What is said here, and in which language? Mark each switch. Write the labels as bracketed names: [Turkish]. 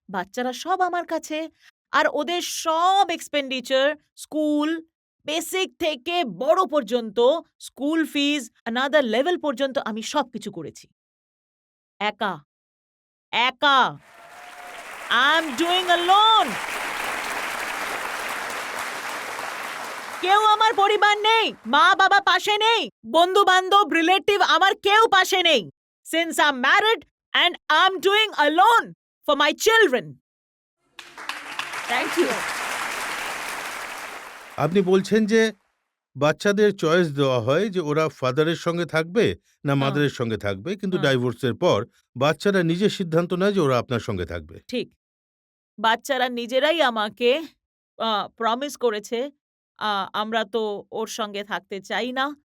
[Bangla] বাচ্চারা সব আমার কাছে, আর ওদের সব এক্সপেন্ডিচার, স্কুল, বেসিক থেকে বড় পর্যন্ত, স্কুল ফিজ, অ্যানাদার লেভেল পর্যন্ত আমি সবকিছু করেছি। একা, একা। [English] I am doing alone. [Bangla] কেউ আমার পরিবার নেই, মা-বাবা পাশে নেই, বন্ধু-বান্ধব, রিলেটিভ আমার কেউ পাশে নেই। [English] Since I'm married and I'm doing alone for my children. Thank you. [Bangla] আপনি বলছেন যে বাচ্চাদের চয়েস দেওয়া হয় যে ওরা ফাদারের সঙ্গে থাকবে না মাদারের সঙ্গে থাকবে, কিন্তু হ্যাঁ। ডাইভোর্সের পর বাচ্চারা নিজের সিদ্ধান্ত নেয় যে ওরা আপনার সঙ্গে থাকবে। ঠিক। বাচ্চারা নিজেরাই আমাকে প্রমিস করেছে, আমরা তো ওর সঙ্গে থাকতে চাই না।